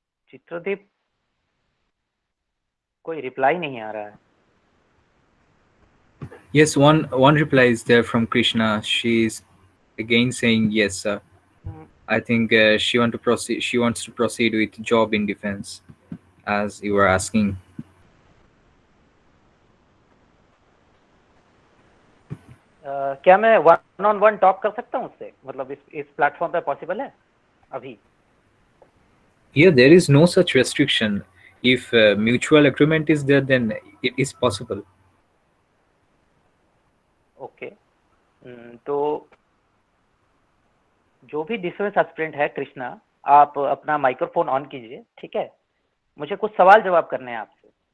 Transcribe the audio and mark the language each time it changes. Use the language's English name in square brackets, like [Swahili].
[Hindi] चित्रदीप, कोई रिप्लाई नहीं आ रहा है। [English] Yes, one reply is there from Krishna. She's again saying yes, sir. I think she want to proceed. She wants to proceed with job in defense, as you were asking. [Hindi] क्या मैं one on one talk कर सकता हूँ उससे, मतलब इस platform पे possible है अभी? [English] Here, there is no such restriction. If mutual agreement is there, then it is possible. [Hindi] Okay, तो जो भी डिफेंस एस्पिरेंट है, कृष्णा, आप अपना माइक्रोफोन ऑन कीजिए, ठीक है। मुझे कुछ सवाल जवाब करने हैं आपसे।